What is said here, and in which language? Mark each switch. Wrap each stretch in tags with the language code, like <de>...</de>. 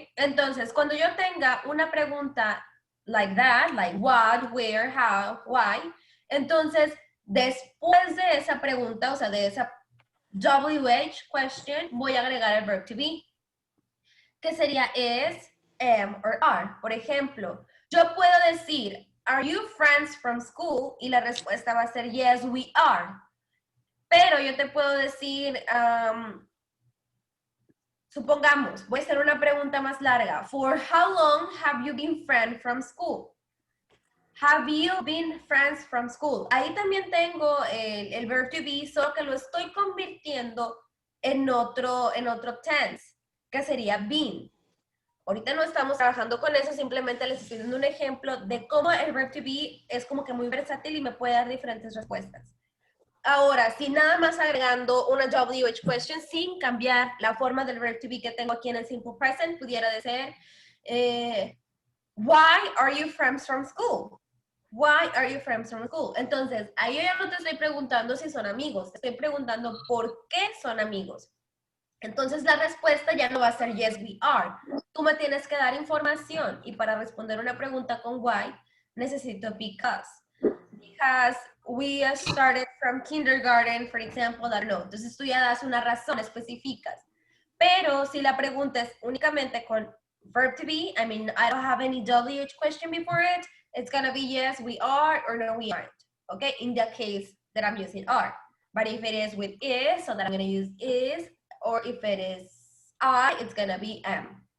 <es>Entonces, cuando yo tenga una pregunta</es> <en>like that, like what, where, how, why,</en> <es>entonces, después de esa pregunta, o sea, de esa WH question, voy a agregar el verb to be, que sería is, am, or are. Por ejemplo, yo puedo decir,</es> <en>are you friends from school?</en> <es>Y la respuesta va a ser</es> <en>yes, we are.</en> <es>Pero yo te puedo decir, supongamos, voy a hacer una pregunta más larga.</es> <en>For how long have you been friends from school? Have you been friends from school?</en> <es>Ahí también tengo el verb to be, solo que lo estoy convirtiendo en otro tense, que sería been. Ahorita no estamos trabajando con eso, simplemente les estoy dando un ejemplo de cómo el verb to be es como que muy versátil y me puede dar diferentes respuestas. Ahora, sin nada más agregando una WH question, sin cambiar la forma del verb to be que tengo aquí en el simple present, pudiera decir,</es> <en>why are you friends from school? Why are you friends from school?</en> <es>Entonces, ahí yo ya no te estoy preguntando si son amigos, te estoy preguntando por qué son amigos. Entonces, la respuesta ya no va a ser</es> <en>yes, we are.</en> <es>Tú me tienes que dar información y para responder una pregunta con why, necesito because.</es> <en>Because we started from kindergarten, for example, I don't know.</en> <es>Entonces, tú ya das una razón específicas. Pero si la pregunta es únicamente con</es> <en>verb to be, I mean, I don't have any WH question before it, it's going to be yes, we are, or no, we aren't. Okay, in the case that I'm using are. But if it is with is, so that I'm going to use is, or if it is I, it's going to be am.</en>